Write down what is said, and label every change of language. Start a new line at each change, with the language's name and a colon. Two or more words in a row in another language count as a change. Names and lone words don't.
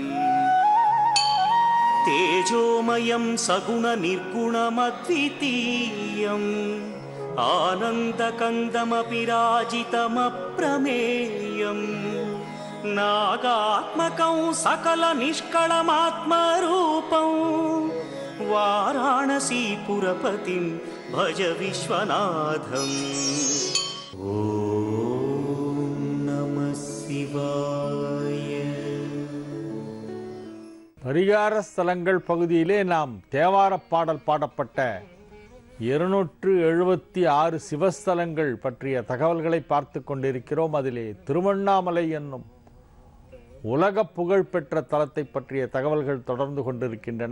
Sanskrit: तेजोमयं सगुणनिर्गुणमद्वितीयम् आनन्दकन्दमपि राजितमप्रमेयं नागात्मकं सकलनिष्कळमात्मरूपं वाराणसीपुरपतिं भज विश्वनाथम् ॐ नमः शिवाय.
Tamil: பரிகார ஸ்தலங்கள் பகுதியிலே நாம் தேவாரப் பாடல் பாடப்பட்ட 276 சிவஸ்தலங்கள் பற்றிய தகவல்களை பார்த்து கொண்டிருக்கிறோம். அதிலே திருவண்ணாமலை என்னும் உலக புகழ்பெற்ற தலத்தை பற்றிய தகவல்கள் தொடர்ந்து கொண்டிருக்கின்றன.